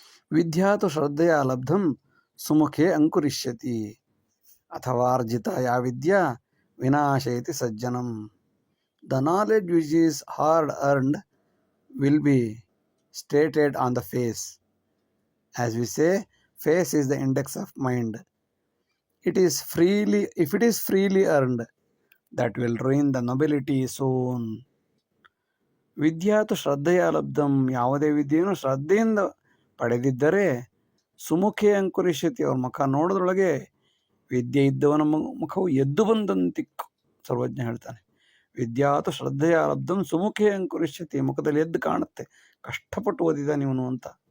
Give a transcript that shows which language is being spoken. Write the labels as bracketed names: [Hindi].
[Sanskrit] ವಿದ್ಯಾತು ಶ್ರದ್ಧೆಯ ಲಬ್ಧಂ ಸುಮುಖೇ ಅಂಕುರಿಷ್ಯತಿ, ಅಥವಾ ಅರ್ಜಿತ ಯಾ ವಿದ್ಯಾ ವಿನಾಶಯತಿ ಸಜ್ಜನಂ. [English] The knowledge which is hard earned will be stated on the face. As we say, face is the index of mind. If it is freely earned, that will ruin the nobility soon. [Sanskrit] ವಿದ್ಯಾತು ಶ್ರದ್ಧೆಯ ಲಬ್ಧಂ, [Kannada] ಯಾವುದೇ ವಿದ್ಯೆಯನ್ನು ಶ್ರದ್ಧೆಯಿಂದ ಪಡೆದಿದ್ದರೆ [Sanskrit] ಸುಮುಖೇ ಅಂಕುರಿಷ್ಯತಿ, [Kannada] ಅವ್ರ ಮುಖ ನೋಡೋದ್ರೊಳಗೆ ವಿದ್ಯೆ ಇದ್ದವನ ಮುಖವು ಎದ್ದು ಬಂದಂತಿಕ್ಕು. ಸರ್ವಜ್ಞ ಹೇಳ್ತಾನೆ, [Sanskrit] ವಿದ್ಯಾತು ಶ್ರದ್ಧೆಯ ಲಬ್ಧಂ ಸುಮುಖೇ ಅಂಕುರಿಷ್ಯತಿ, [Kannada] ಮುಖದಲ್ಲಿ ಎದ್ದು ಕಾಣುತ್ತೆ ಕಷ್ಟಪಟ್ಟು ಓದಿದ್ದಾನೆ ಇವನು ಅಂತ.